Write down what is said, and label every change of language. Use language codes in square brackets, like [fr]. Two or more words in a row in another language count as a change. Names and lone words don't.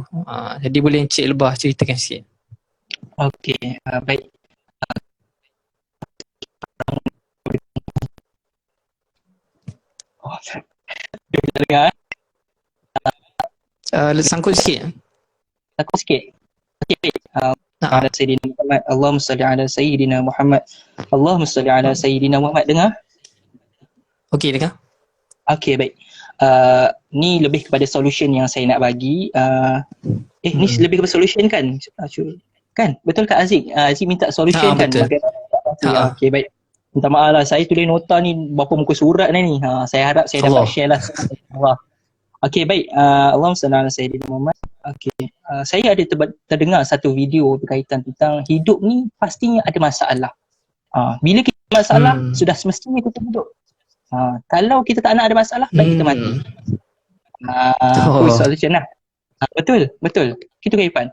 [ms] Jadi boleh Encik Lebah ceritakan sikit. Okey, baik. Dengar? Sangkut sikit. Okey. [ar] على سيدنا محمد. اللهم صل على سيدنا محمد. اللهم صل على سيدنا محمد. [ms] Dengar? Okey, dengar. Okey, baik. Ni lebih kepada solution yang saya nak bagi. Ni lebih kepada solution kan? Kan? Betul Kak Haziq? Haziq minta solution kan? Betul. Okey, baik. Minta maaf lah, saya tulis nota ni berapa muka surat ni. Saya harap saya dapat share lah. Allah. Okey, baik. [ar] اللهم صل على سيدنا محمد. [ms] Okey. saya ada terdengar satu video berkaitan tentang hidup ni pastinya ada masalah. Bila kita ada masalah, sudah semestinya kita hidup. Kalau kita tak nak ada masalah, baik kita mati. Solution lah. Betul. Itu kehidupan.